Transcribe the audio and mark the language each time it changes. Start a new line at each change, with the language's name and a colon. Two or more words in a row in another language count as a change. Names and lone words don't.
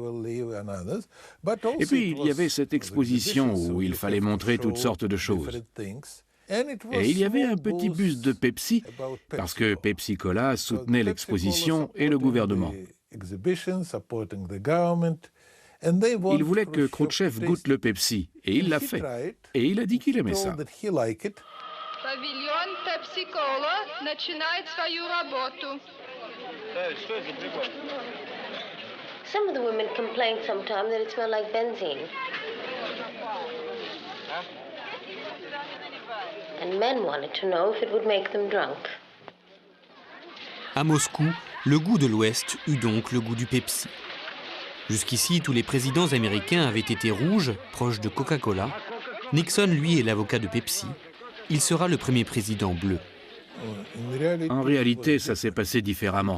French: Et puis, il y avait cette exposition où il fallait montrer toutes sortes de choses. Et il y avait un petit buste de Pepsi, parce que Pepsi Cola soutenait l'exposition et le gouvernement. Il voulait que Khrouchtchev goûte le Pepsi, et il l'a fait. Et il a dit qu'il aimait ça.
Russian: Павильон Pepsi-Cola начинает свою работу.
English: Some of the women complain sometimes that it smells like benzene. And men wanted to know if it would make them drunk.
French: À Moscou, le goût de l'Ouest eut donc le goût du Pepsi. Jusqu'ici, tous les présidents américains avaient été rouges, proches de Coca-Cola. Nixon, lui, est l'avocat de Pepsi. Il sera le premier président bleu. En réalité, ça s'est passé différemment.